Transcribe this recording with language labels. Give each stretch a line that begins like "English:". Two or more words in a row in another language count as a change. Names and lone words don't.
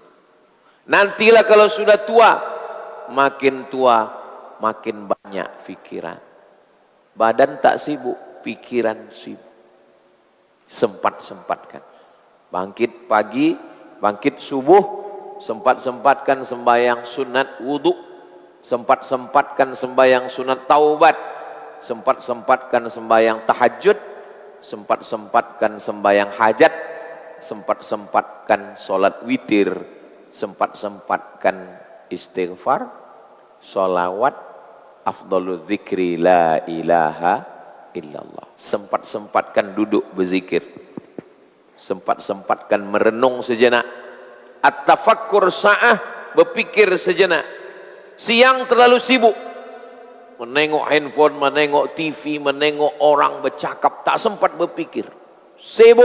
Malay: Nantilah kalau sudah tua, makin tua makin banyak pikiran. Badan tak sibuk, pikiran sibuk. Sempat-sempatkan. Bangkit pagi, bangkit subuh, sempat-sempatkan sembahyang sunat wudu, sempat-sempatkan sembahyang sunat taubat, sempat-sempatkan sembahyang tahajud, sempat-sempatkan sembahyang hajat, sempat-sempatkan solat witir, sempat-sempatkan istighfar, sholawat,
Arabic: أفضل الذكر لا إله إلا الله.
Malay: Sempat-sempatkan duduk berzikir, sempat-sempatkan merenung sejenak,
Arabic: التفكر ساعة,
Malay: berpikir sejenak. Siang terlalu sibuk menengok handphone, menengok TV, menengok orang bercakap, tak sempat berpikir, sibuk.